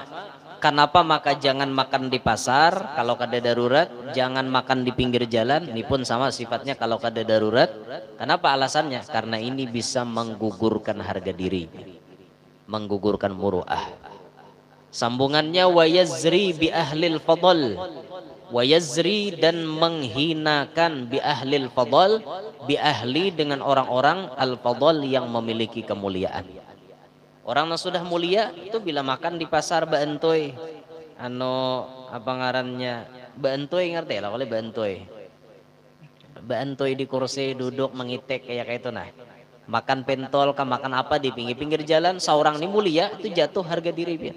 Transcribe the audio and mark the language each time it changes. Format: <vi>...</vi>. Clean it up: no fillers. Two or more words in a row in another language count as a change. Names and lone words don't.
<bjn>Kenapa maka jangan makan di pasar kalau kada darurat, jangan makan di pinggir jalan, ini pun sama sifatnya kalau kada darurat. Kenapa alasannya? Karena ini bisa menggugurkan harga diri, menggugurkan muru'ah. Sambungannya</bjn> <ar>wayazri bi ahlil fadl, wayazri</ar> <bjn>dan menghinakan</bjn> <ar>bi ahlil fadl, bi ahli</ar> <bjn>dengan orang-orang</bjn> <ar>al fadl</ar> <bjn>yang memiliki kemuliaan. Orang yang sudah mulia itu bila makan di pasar baentoy, apa ngarannya baentoy, ngerti lah kalau baentoy. Baentoy di kursi duduk mengitek kayak itu nah. Makan pentol, makan apa di pinggir-pinggir jalan, seorang ini mulia itu jatuh harga diri biar.</bjn>